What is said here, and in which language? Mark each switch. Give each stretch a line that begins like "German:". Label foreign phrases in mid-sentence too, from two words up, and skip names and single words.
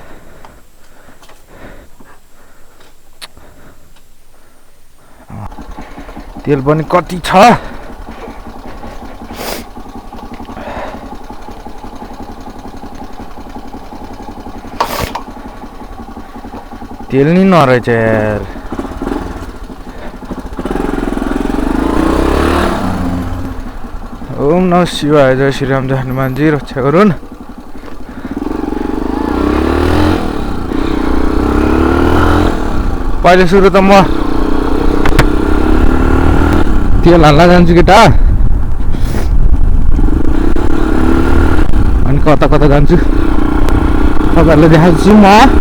Nepali: तेल पनि कति छ, तेल नि नरहेछ यार। ओम नमः शिवाय, जय श्री राम, जय हनुमान जी, रक्षा गरून्। पहिले सुरु त म तेल हाल्न जान्छु केटा, अनि कता कता जान्छु तपाईँहरूलाई देखाउँछु म।